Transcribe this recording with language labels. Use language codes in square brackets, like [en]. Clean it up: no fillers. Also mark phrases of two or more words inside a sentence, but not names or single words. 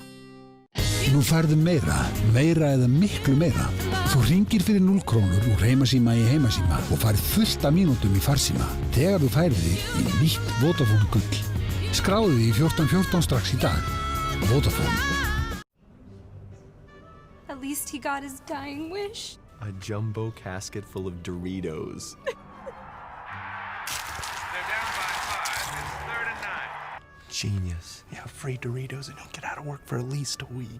[is] Nú færðu meira eða miklu meira. Þú hringir fyrir 0 krónur úr heimasíma í heimasíma og færð fullt af mínútum í farsíma þegar þú færð þig í nýtt Vodafone Gull. Skráðu þig í 1414 strax í dag. Vodafone. [en] At least he got his dying wish. A jumbo casket full of Doritos. They're down by 5. It's 3rd and 9. Genius. Yeah, free Doritos and he'll get out of work for at least a week.